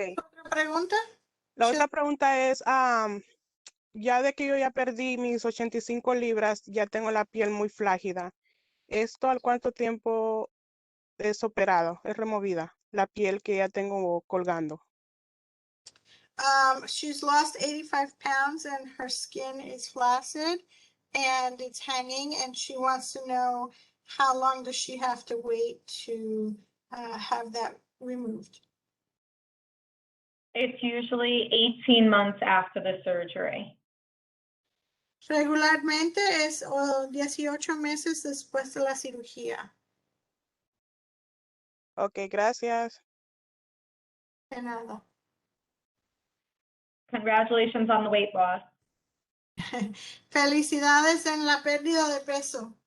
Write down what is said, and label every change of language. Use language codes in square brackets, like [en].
[es] es la otra pregunta? La otra pregunta es, ya de que yo ya perdí mis 85 libras, ya tengo la piel muy flácida. ¿Esto al cuánto tiempo es operado, es removida? La piel que ya tengo colgando. [en] She's lost 85 pounds and her skin is flaccid and it's hanging, and she wants to know how long does she have to wait to have that removed. It's usually 18 months after the surgery. [es] Regularmente es 18 meses después de la cirugía. Ok, gracias. De nada. [en] Congratulations on the weight loss. [es] Felicidades en la pérdida de peso.